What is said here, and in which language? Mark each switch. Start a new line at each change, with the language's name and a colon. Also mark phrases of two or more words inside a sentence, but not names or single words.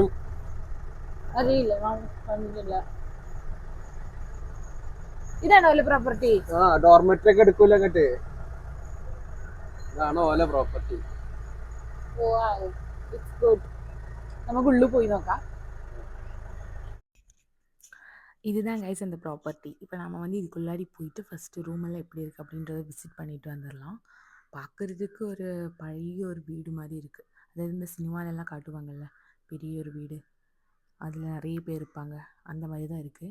Malayalam: അറിയില്ല. ഇതാണോ ഓല പ്രോപ്പർട്ടി? ഡോർമെറ്ററി ഒക്കെ എടുക്കൂല അങ്ങട്ട്. ഇതാണ് ഓല പ്രോപ്പർട്ടി. നമുക്ക് ഉള്ളിൽ പോയി നോക്കാം.
Tamil: இதுதான் கைஸ் அந்த ப்ராப்பர்ட்டி. இப்போ நம்ம வந்து இதுக்குள்ளாடி போயிட்டு ஃபஸ்ட்டு ரூமெல்லாம் எப்படி இருக்குது அப்படின்றத விசிட் பண்ணிட்டு வந்துடலாம். பார்க்குறதுக்கு ஒரு பழைய ஒரு வீடு மாதிரி இருக்குது. அதாவது இந்த சினிமாலெல்லாம் காட்டுவாங்கள்ல பெரிய ஒரு வீடு, அதில் நிறைய பேர் இருப்பாங்க, அந்த மாதிரி தான் இருக்குது.